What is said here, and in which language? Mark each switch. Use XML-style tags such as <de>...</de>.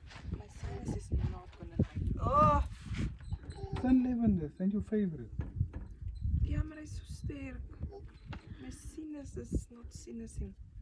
<en>My sinus is not gonna like. Oh, Sun lavender, zijn your favorite?</en> <af>Ja, maar hy is so sterk.</af> <en>My sinus is not sinusing.</en>